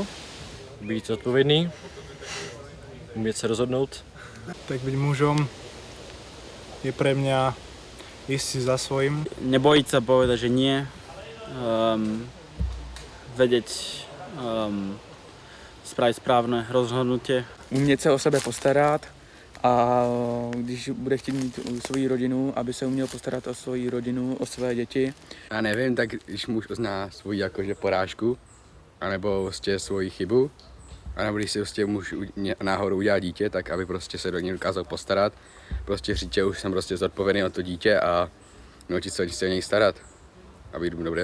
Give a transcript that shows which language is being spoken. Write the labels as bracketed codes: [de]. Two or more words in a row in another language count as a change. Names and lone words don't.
[cs] Být odpovědný, umět se rozhodnout. [sk] Tak byť mužom je pre mňa ísť si za svojím. Nebojit sa povedať, že nie. Vedieť spraviť správne rozhodnutie. [cs] Umět se o sebe postarat a když bude chtít mít svou rodinu, aby se uměl postarat o svou rodinu, o své děti. Já nevím, tak když muž uzná svoji jakože porážku, anebo prostě svoji chybu, anebo když si prostě muž náhodou udělá dítě, tak aby prostě se do něj dokázal postarat, prostě říct, že už jsem prostě zodpovědný o to dítě a naučit se o něj starat, aby jdu dobré.